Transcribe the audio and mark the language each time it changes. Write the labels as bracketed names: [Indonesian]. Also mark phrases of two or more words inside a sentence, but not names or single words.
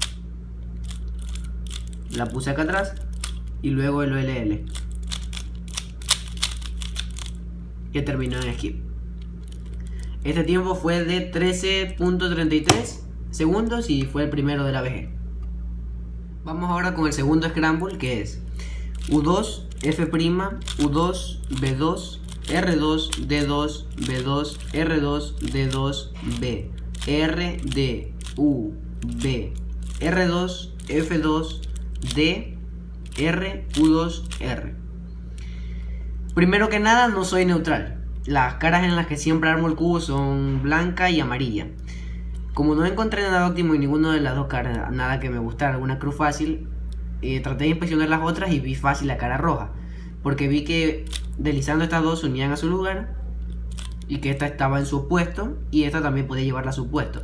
[Spanish] La puse acá atrás y luego el OLL, que terminó en skip. Este tiempo fue de 13.33 segundos y fue el primero de la ABG. Vamos ahora con el segundo scramble, que es U2, F', U2, B2, R2, D2, B2, R2, D2, B, R, D, U, B, R2, F2, D, R, U2, R. Primero que nada, no soy neutral. Las caras en las que siempre armo el cubo son blanca y amarilla. Como no encontré nada óptimo en ninguna de las dos caras, nada que me gustara, alguna cruz fácil, traté de inspeccionar las otras y vi fácil la cara roja, porque vi que deslizando estas dos se unían a su lugar y que esta estaba en su opuesto y esta también podía llevarla a su opuesto.